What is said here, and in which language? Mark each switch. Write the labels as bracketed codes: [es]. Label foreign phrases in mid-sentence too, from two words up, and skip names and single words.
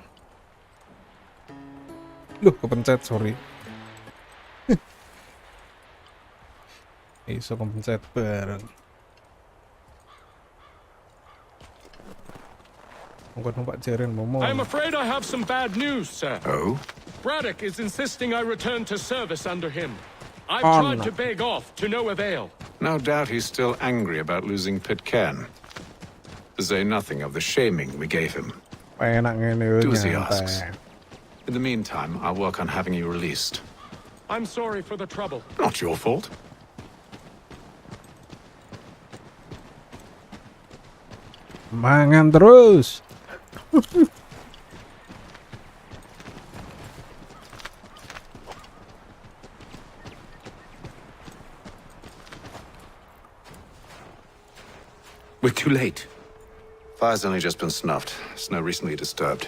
[jv] Loh, kepencet, sorry. Iso kepencet bareng. Numpak jaren momo. [en] I'm afraid I have some bad news, sir. Oh? Braddock is insisting I return to service under him. I've Oh, tried no. to beg off, to no avail. No doubt he's still angry about losing Pitcairn. To say nothing of the shaming we gave him. Do as he asks. In the meantime, I'll work on having you released. I'm sorry for the trouble. Not your fault. [jv] Mangan terus. [en] We're too late. Fire's only just been snuffed. Snow recently disturbed.